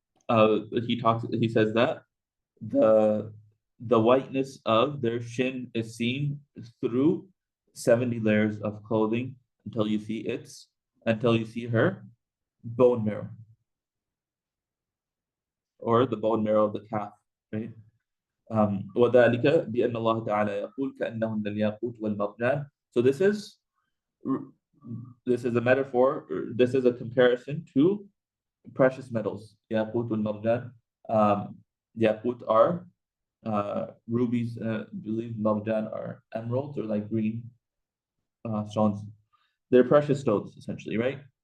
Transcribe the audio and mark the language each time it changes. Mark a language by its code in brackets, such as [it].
[en] He says that the whiteness of their shin is seen through 70 layers of clothing until you see her bone marrow, or the bone marrow of the calf, right? [ar] وذلك بأن الله تعالى يقول كأنهن الياقوت والمرجان. [en] So this is a metaphor. This is a comparison to precious metals. Yaqut wal marjan. Yaqut are rubies. I believe marjan are emeralds or like green stones. They're precious stones essentially, right?